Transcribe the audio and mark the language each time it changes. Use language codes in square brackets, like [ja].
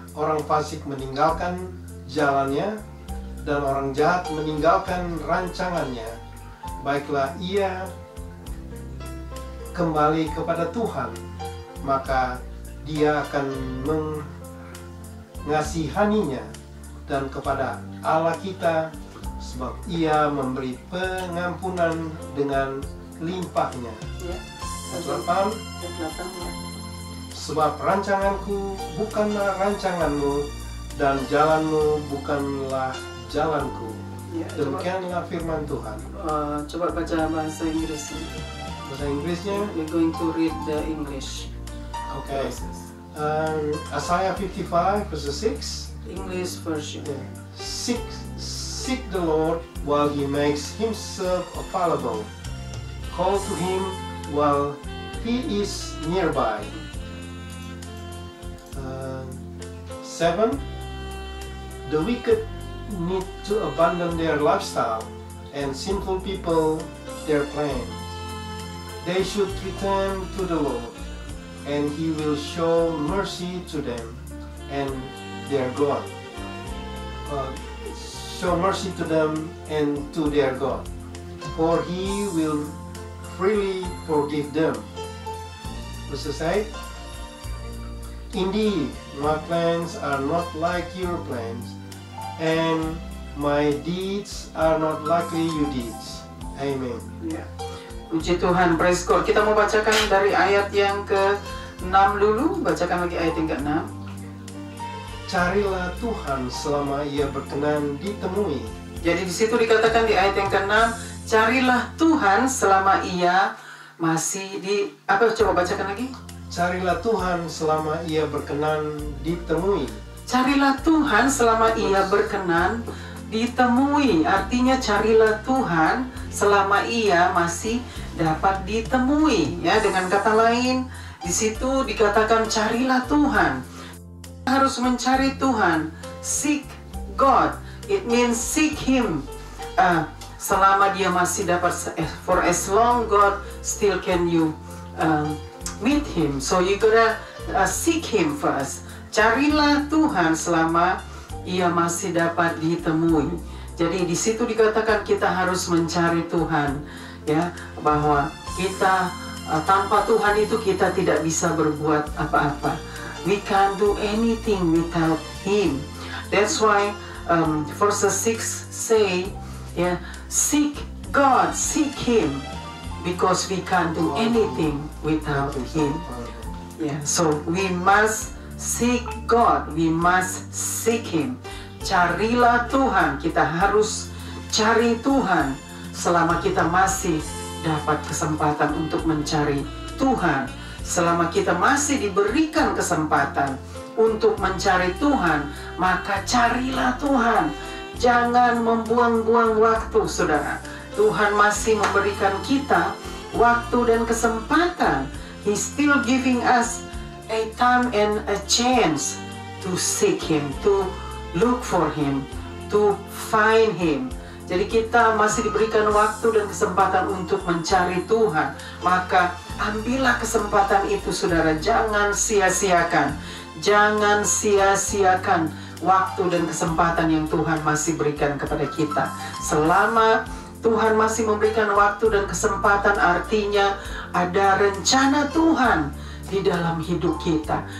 [id] orang fasik meninggalkan jalannya dan orang jahat meninggalkan rancangannya, baiklah ia kembali kepada Tuhan, maka dia akan mengasihaninya, dan kepada Allah kita, sebab ia memberi pengampunan dengan limpahnya. Ya. Ayat 8, sebab rancanganku bukanlah rancanganmu, dan jalanmu bukanlah jalanku. Ya, Demikianlah firman Tuhan. coba baca bahasa Inggris. Bahasa Inggrisnya, [en] We're going to read the English. okay. Isaiah 55 verse 6. English version. Seek the Lord while he makes himself available. Call to him while he is nearby. 7. The wicked need to abandon their lifestyle, and sinful people their plans. They should return to the Lord, and he will show mercy to them and their God. Show mercy to them and to their God, for he will freely forgive them. Verse 8. Indeed, my plans are not like your plans, and my deeds are not like your deeds. Amen. [id] Ya. Puji Tuhan, [en] praise God. [id] Kita mau bacakan dari ayat yang ke-6 dulu. Bacakan lagi ayat yang ke-6. Carilah Tuhan selama ia berkenan ditemui. Jadi di situ dikatakan di ayat yang ke-6, carilah Tuhan selama ia masih di... Apa? Coba bacakan lagi. Carilah Tuhan selama ia berkenan ditemui. Carilah Tuhan selama ia berkenan ditemui. Artinya carilah Tuhan selama ia masih dapat ditemui. Ya, dengan kata lain, di situ dikatakan carilah Tuhan. Kita harus mencari Tuhan. [en] Seek God. It means seek Him. [id] Selama dia masih dapat, [en] for as long God still can you meet Him. So you gotta seek Him first. [id] Carilah Tuhan selama ia masih dapat ditemui. Jadi di situ dikatakan kita harus mencari Tuhan, ya, bahwa kita tanpa Tuhan itu kita tidak bisa berbuat apa-apa. [en] We can't do anything without Him. That's why verse 6 say, yeah, seek God, seek Him, because we can't do anything without Him. Yeah, so we must seek God, we must seek Him. [id] Carilah Tuhan, kita harus cari Tuhan selama kita masih dapat kesempatan untuk mencari Tuhan. Selama kita masih diberikan kesempatan untuk mencari Tuhan, maka carilah Tuhan. Jangan membuang-buang waktu, saudara. Tuhan masih memberikan kita waktu dan kesempatan. [en] He's still giving us a time and a chance to seek Him, to look for Him, to find Him. [id] Jadi kita masih diberikan waktu dan kesempatan untuk mencari Tuhan. Maka ambillah kesempatan itu, saudara. Jangan sia-siakan. Jangan sia-siakan waktu dan kesempatan yang Tuhan masih berikan kepada kita. Selama Tuhan masih memberikan waktu dan kesempatan, artinya ada rencana Tuhan di dalam hidup kita.